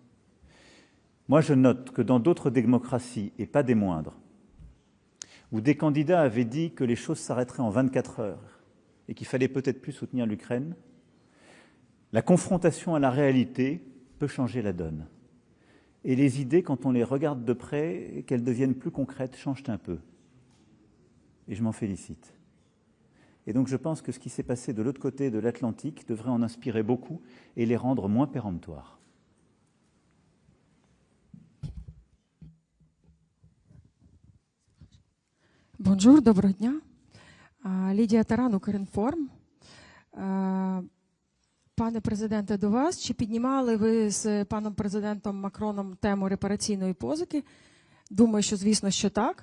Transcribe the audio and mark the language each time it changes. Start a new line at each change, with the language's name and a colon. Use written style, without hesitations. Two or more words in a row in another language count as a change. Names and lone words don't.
French: Moi, je note que dans d'autres démocraties, et pas des moindres, où des candidats avaient dit que les choses s'arrêteraient en 24 heures et qu'il fallait peut-être plus soutenir l'Ukraine, la confrontation à la réalité peut changer la donne. Et les idées, quand on les regarde de près et qu'elles deviennent plus concrètes, changent un peu. Et je m'en félicite. Et donc je pense que ce qui s'est passé de l'autre côté de l'Atlantique devrait en inspirer beaucoup et les rendre moins péremptoires.
Ukrainian: Бонжур, доброго дня. Лідія Таран, Укрінформ. Пане президенте, до вас. Чи піднімали ви з паном президентом Макроном тему репараційної позики Думаю, що, звісно, що так.